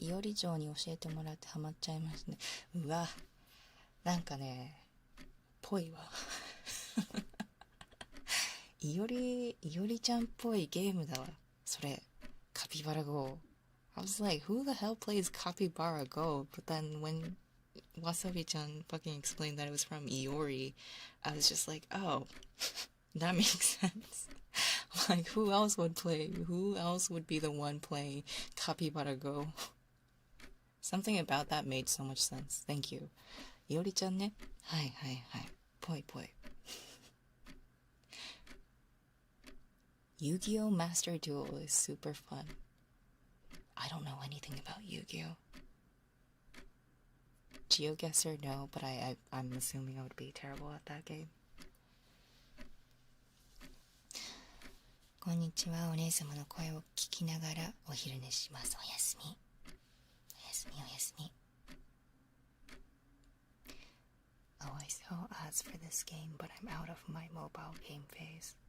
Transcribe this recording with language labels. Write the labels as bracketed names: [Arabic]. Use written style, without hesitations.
[Japanese] いおり城に教えてもらってハマっちゃいましたね。うわ、なんかね、ぽいわ。いおりちゃんっぽいゲームだわ。それ、カピバラ Go. [English] I was like, who the hell plays Capybara Go? But then when Wasabi-chan fucking explained that it was from Iori, I was just like, oh, that makes sense. Like, who else would be the one playing Capybara Go? Something about that made so much sense. Thank you. [Japanese] いおりちゃんね。はいはいはい。ぽいぽい。 [English] Yu-Gi-Oh! Master Duel is super fun. I don't know anything about Yu-Gi-Oh! GeoGuessr, no, but I'm assuming I would be terrible at that game. [Japanese] こんにちは。お姉様の声を聞きながらお昼寝します。おやすみ。おやすみおやすみ。 [English] Oh, I saw ads for this game, but I'm out of my mobile game phase.